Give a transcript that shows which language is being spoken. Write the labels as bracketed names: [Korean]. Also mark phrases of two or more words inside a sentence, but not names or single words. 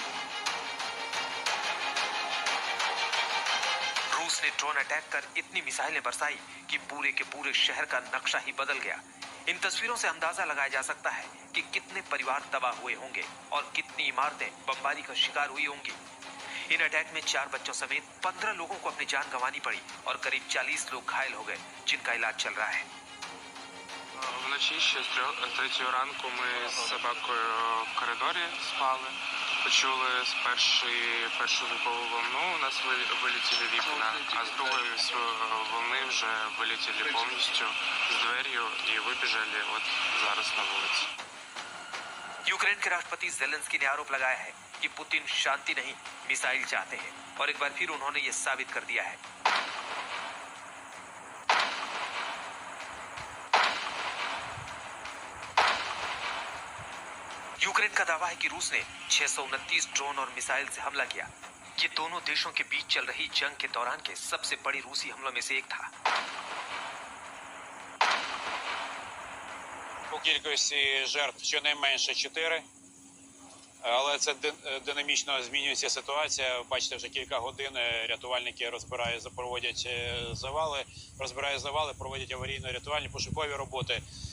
[Hindi] रूस ने [English] drone attack [Hindi] कर इतनी मिसाइलें बरसाई कि पूरे के पूरे शहर का नक्शा ही बदल गया। इन तस्वीरों से अंदाजा लगाया जा सकता है कि कितने परिवार तबाह हुए होंगे और कितनी इमारतें बमबारी का शिकार हुई होंगी। इन अटैक में 4 बच्चों समेत 15 लोगों को अपनी जान गंवानी पड़ी और करीब 40 लोग घायल हो गए, जिनका इलाज चल रहा है। [Ukrainian] Вночі ще з 3 ранку ми з собакою в коридорі спали. Почули з першу звукову волну, у нас вилетіли вікна, а з другої волни вже вилетіли повністю з дверью і вибіжали от зараз на вулиці. [Hindi] यूक्रेन के राष्ट्रपति ज़ेलेंस्की ने आरोप लगाया है कि पुतिन शांति नहीं, मिसाइल चाहते हैं और एक बार फिर उन्होंने ये साबित कर दिया है। यूक्रेन का दावा है कि रूस ने 629 ड्रोन और मिसाइल से हमला किया। ये दोनों देशों के बीच चल रही जंग के दौरान के सबसे बड़े रूसी हमलों में से एक था। [Ukrainian] По кількості жертв щонайменше 4, але це динамічно змінюється ситуація. Бачите, вже кілька годин рятувальники проводять завали, проводять аварійно-рятувальні пошукові роботи.